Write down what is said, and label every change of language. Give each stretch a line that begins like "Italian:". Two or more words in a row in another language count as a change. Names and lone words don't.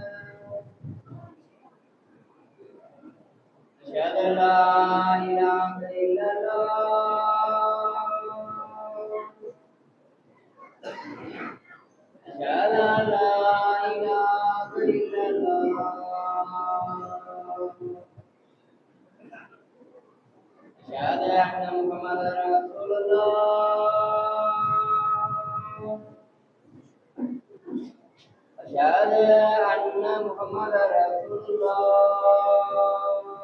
Arabic: أشهد أن لا إله إلا الله, أشهد أن لا إله إلا الله, أشهد أن محمدا رسول الله، أشهد أن محمدا رسول الله.